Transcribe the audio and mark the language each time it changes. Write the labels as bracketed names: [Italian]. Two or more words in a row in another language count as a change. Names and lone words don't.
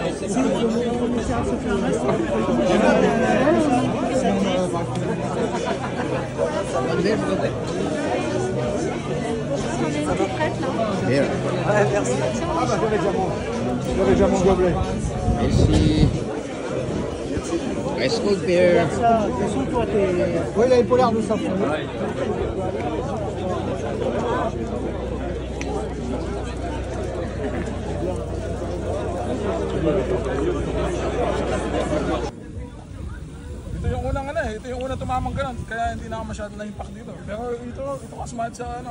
[English] Here. [French] Ouais, merci. Ah bah j'avais déjà mon gobelet. Merci. [English] Ice cold beer. [French] Oui, il avait pas l'air de ça. [Filipino] Ito yung unang ano eh. Ito yung unang tumamang ganun. Kaya hindi na ako masyado na-impact dito. Pero ito ka sumahit sa ano.